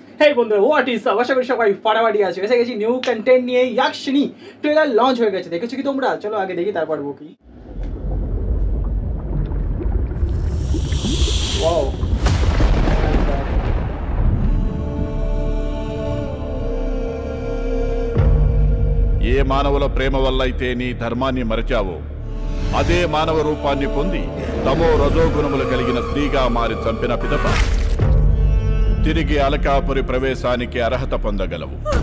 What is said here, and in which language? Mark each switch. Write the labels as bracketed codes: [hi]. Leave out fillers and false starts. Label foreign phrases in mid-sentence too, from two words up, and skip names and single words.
[bn] হেই বন্ধুরা, [en] what is up? [bn] আশা করি সবাই ফাটাফাটি আছে। এসে গেছি [en] new content [bn] নিয়ে। ইয়াকশিনী ট্রেলার লঞ্চ হয়ে গেছে, দেখেছো কি তোমরা? চলো আগে দেখি তারপর বকি। ওয়াও, [te] ఏ మానవుల ప్రేమ వల్ల అయితే నీ ధర్మాన్ని మరచావో అదే మానవ రూపాన్ని పొంది తమో రజోగుణములు కలిగిన స్త్రీగా మారి చంపిన పిదప తిరిగి అలకాపురి ప్రవేశానికి అర్హత పొందగలవు.